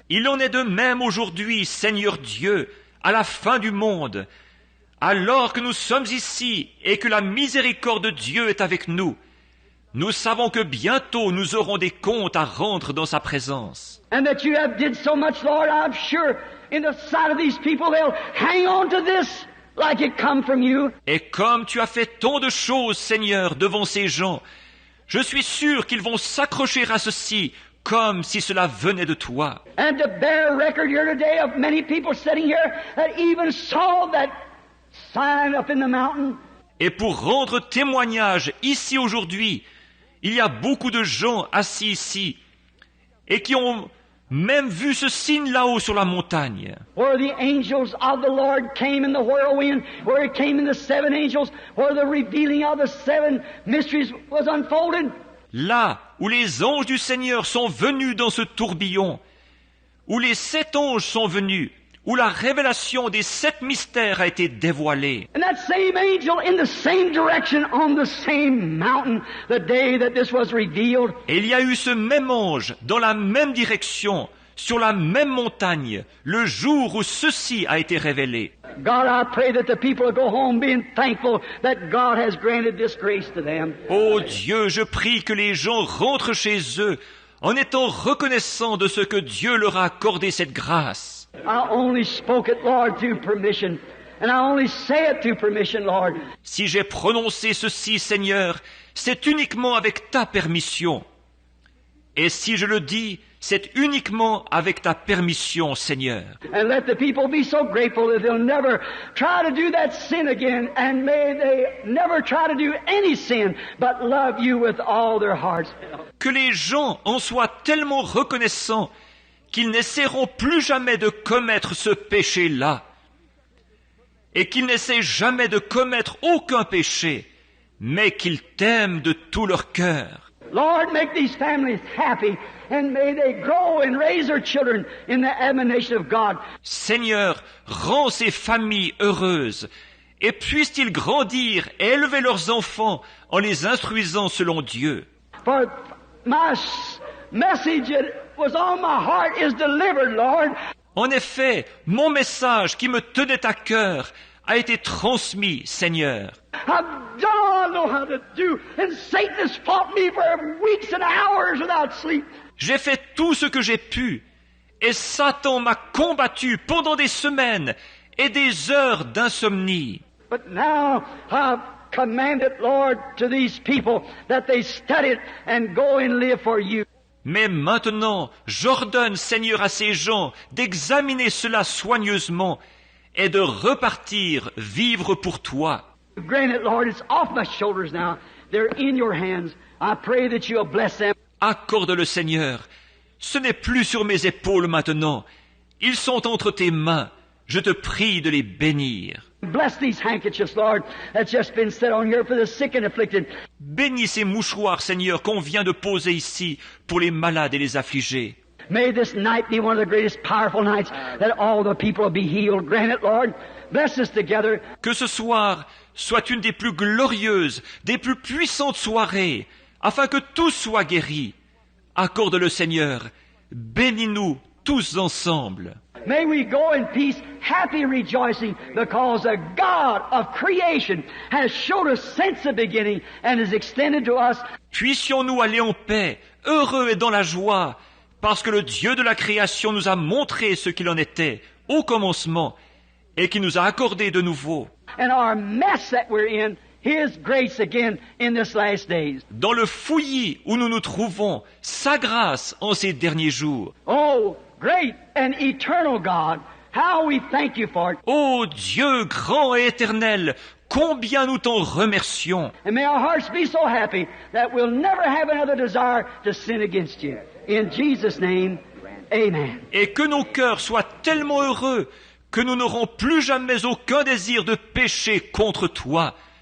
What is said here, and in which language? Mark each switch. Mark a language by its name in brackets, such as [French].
[French] Il en est de même aujourd'hui, Seigneur Dieu, à la fin du monde, alors que nous sommes ici et que la miséricorde de Dieu est avec nous. Nous savons que bientôt nous aurons des comptes à rendre dans sa présence. [English] And that you have did so much, Lord, I'm sure in the sight of these people they'll hang on to this like it come from you. [French] Et comme tu as fait tant de choses, Seigneur, devant ces gens, je suis sûr qu'ils vont s'accrocher à ceci comme si cela venait de toi. [English] And to bear record here today of many people sitting here that even saw that sign up in the mountain. [French] Et pour rendre témoignage ici aujourd'hui Il y a beaucoup de gens assis ici et qui ont même vu ce signe là-haut sur la montagne. [English] Where the angels of the Lord came in the whirlwind, where it came in the seven angels, where the revealing of the seven mysteries was unfolded. [French] Là où les anges du Seigneur sont venus dans ce tourbillon, où les 7 anges sont venus, où la révélation des 7 mystères a été dévoilée. [English] And that same angel in the same direction on the same mountain the day that this was revealed. [French] Et il y a eu ce même ange dans la même direction, sur la même montagne, le jour où ceci a été révélé. [English] God, I pray that the people will go home being thankful that God has granted this grace to them. [French] Ô Dieu, je prie que les gens rentrent chez eux en étant reconnaissants de ce que Dieu leur a accordé cette grâce. [English] I only spoke it, Lord, through permission. And I only say it through permission, Lord. [French] Si j'ai prononcé ceci, Seigneur, c'est uniquement avec ta permission. Et si je le dis, c'est uniquement avec ta permission, Seigneur. [English] And let the people be so grateful that they'll never try to do that sin again, and may they never try to do any sin, but love you with all their hearts. [French] Que les gens en soient tellement reconnaissants qu'ils n'essaieront plus jamais de commettre ce péché-là, et qu'ils n'essaient jamais de commettre aucun péché, mais qu'ils t'aiment de tout leur cœur. [English] Lord, make these families happy, and may they grow and raise their children in the admonition of God. [French] Seigneur, rends ces familles heureuses, et puissent-ils grandir et élever leurs enfants en les instruisant selon Dieu. [English] For my message that was on my heart is delivered, Lord. [French] En effet, mon message qui me tenait à cœur a été transmis, Seigneur. [English] I've done all I know how to do, and Satan has fought me for weeks and hours without sleep. [French] J'ai fait tout ce que j'ai pu, et Satan m'a combattu pendant des semaines et des heures d'insomnie. [English] But now I've commanded, Lord, to these people that they study it and go and live for you. [French] Mais maintenant, j'ordonne, Seigneur, à ces gens d'examiner cela soigneusement et de repartir vivre pour toi. [English] Granted, Lord, it's off my shoulders now. They're in your hands. I pray that you'll bless them. [French] Accorde-le, Seigneur. Ce n'est plus sur mes épaules maintenant. Ils sont entre tes mains. Je te prie de les bénir. [English] Bless these handkerchiefs, Lord, that's just been set on here for the sick and afflicted. [French] Bénis ces mouchoirs, Seigneur, qu'on vient de poser ici pour les malades et les affligés. [English] May this night be one of the greatest powerful nights that all the people will be healed. Grant it, Lord. Bless us together. [French] Que ce soir soit une des plus glorieuses, des plus puissantes soirées, afin que tous soient guéris. Accorde-le, Seigneur. Bénis-nous tous ensemble. [English] May we go in peace, happy rejoicing, because the God of creation has showed us since the beginning and has extended to us. [French] Puissions-nous aller en paix, heureux et dans la joie, parce que le Dieu de la création nous a montré ce qu'il en était au commencement et qui nous a accordé de nouveau. [English] And our mess that we're in, His grace again in this last days. [French] Dans le fouillis où nous nous trouvons, sa grâce en ces derniers jours. [English] Oh, great and eternal God, how we thank you for it. [French] Ô Dieu grand et éternel, combien nous t'en remercions. [English] And may our hearts be so happy that we'll never have another desire to sin against you. In Jesus' name, amen. [French] Et que nos cœurs soient tellement heureux que nous n'aurons plus jamais aucun désir de pécher contre toi.